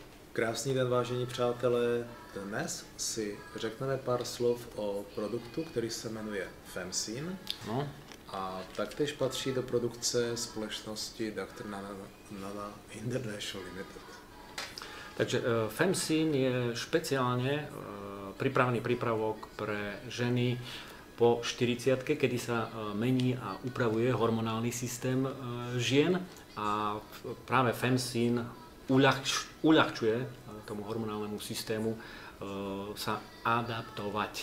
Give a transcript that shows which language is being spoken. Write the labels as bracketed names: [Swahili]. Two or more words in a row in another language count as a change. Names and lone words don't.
[Czech] Krásný den, vážení přátelé. Dnes si řekneme pár slov o produktu, který se jmenuje Femsyn. No. A taktéž patří do produkce společnosti Dr. Nana International Limited. [Slovak] Takže Femsyn je špeciálne pripravený prípravok pre ženy po 40-ke, kedy sa mení a upravuje hormonálny systém žien a práve Femsyn uľahčuje tomu hormonálnemu systému sa adaptovať.